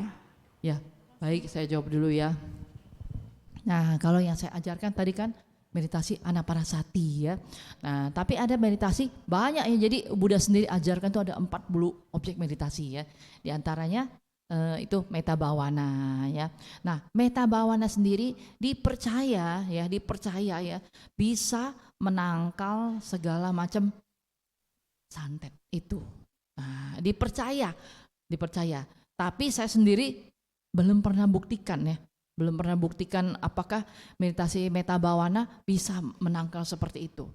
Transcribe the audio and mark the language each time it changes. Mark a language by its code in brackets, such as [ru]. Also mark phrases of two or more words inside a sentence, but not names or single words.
[id] Ya, baik, saya jawab dulu ya. Nah, kalau yang saya ajarkan tadi kan meditasi anapanasati ya. Nah, tapi ada meditasi banyak ya. Jadi Buddha sendiri ajarkan tuh ada 40 objek meditasi ya. Di antaranya itu [pi] metta bhavana [id] ya. Nah, [pi] metta bhavana [id] sendiri dipercaya ya bisa menangkal segala macam santet itu. Nah, dipercaya. Tapi saya sendiri belum pernah buktikan ya. Belum pernah buktikan apakah meditasi [pi] meta bawana [id] bisa menangkal seperti itu.